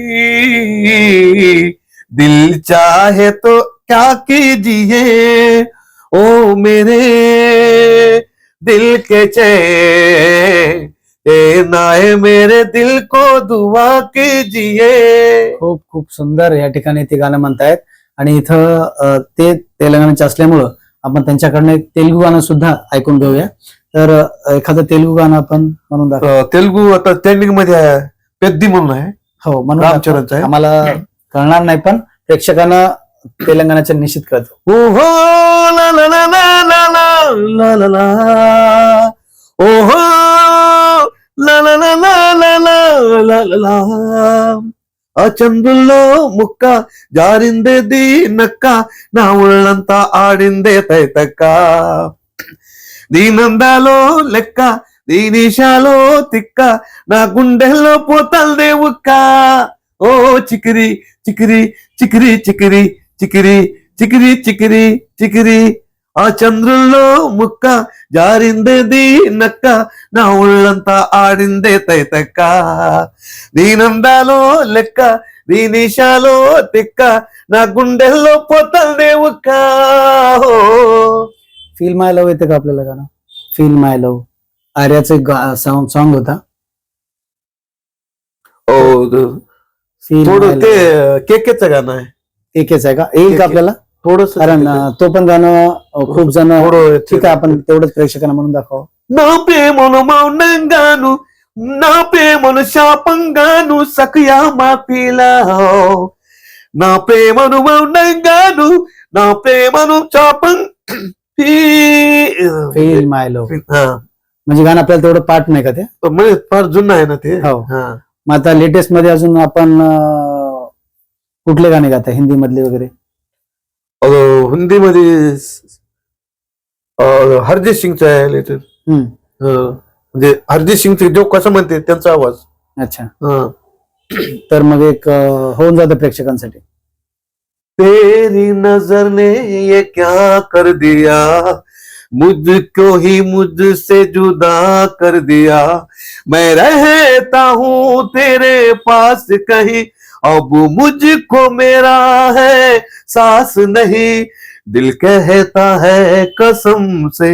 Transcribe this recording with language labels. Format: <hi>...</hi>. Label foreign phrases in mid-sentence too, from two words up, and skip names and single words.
<hi>दिल चाहे तो क्या कीजिए, ओ मेरे दिल के चैन, देना है मेरे दिल को दुआ कीजिए.</hi> <mr>खूप खूप सुंदर या ठिकाणी ते गाणं म्हणतायत आणि इथं ते तेलंगणाचे असल्यामुळं आपण त्यांच्याकडनं एक तेलुगू गाणं सुद्धा ऐकून घेऊया. तर एखादं तेलुगू गाणं आपण म्हणून दाखव. तेलुगू आता ट्रेंडिंग मध्ये आहे, पेद्दी म्हणून आहे, हो म्हणून रामचरणचं दाखव. आहे. आम्हाला कळणार नाही पण प्रेक्षकांना तेलंगणाच्या निश्चित कळतो. ओहो ला ला ला ला ला ला ला ला, ओहो ला ला ला ला ला ला ला ला ला,</mr> <te>ఆ చంద్రుల్లో ముక్క జారిందే దీనక్క, నా ఒళ్ళంతా ఆడిందే తైతక్క, దీనందాలో లెక్క దీనిషాలో తిక్క, నా గుండెల్లో పోతల్దే ఉక్క, ఓ చికిరి చికిరి చికిరి చికిరి చికిరి చికిరి చికిరి చికిరి, ఆ చంద్రుల్లో ముక్క జారిందే దీనక్క, నా ఒళ్ళంతా ఆడిందే తైతక్క, దీనందాలో లెక్క దీనిషాలో తిక్క, నా గుండెల్లో పోతల్దే ఉక్క.</te> <mr>फील माय लव्ह येतं का आपल्याला गाणं? फील माय लव्ह आर्याचं एक सॉन्ग होता. फील थोडं ते केकेचं गाणं आहे, एकेच आहे का? येईल का आपल्याला? थोडस कारण तो पण गाणं खूप जण थोडं ठीक आहे आपण तेवढंच प्रेक्षकांना म्हणून दाखव.</mr> <te>నా ప్రేమను మౌనంగాను, నా ప్రేమను శాపంగాను సఖియా మాపిలా, నా ప్రేమను మౌనంగాను, నా ప్రేమను శాపం.</te> <mr>फील माय लव्ह हा, म्हणजे गाणं आपल्याला तेवढं पाठ नाही का ते? म्हणजे फार जुनं आहे ना ते. हो. हा, मग आता लेटेस्ट मध्ये अजून आपण कुठले गाणे गाता हिंदी मधले वगैरे? हिंदीमध्ये हरजीत सिंगचं आहे लेटेस्ट. हम्म. म्हणजे हरजीत सिंगचे जो कसं म्हणते त्यांचा आवाज. अच्छा, हा, तर मग एक होऊन जातं प्रेक्षकांसाठी.</mr> <hi>तेरी नजर ने ये क्या कर दिया, मुझको ही मुझसे जुदा कर दिया, मैं रहता हूँ तेरे पास कहीं, अब मुझको मेरा है सास नहीं, दिल कहता है कसम से</hi>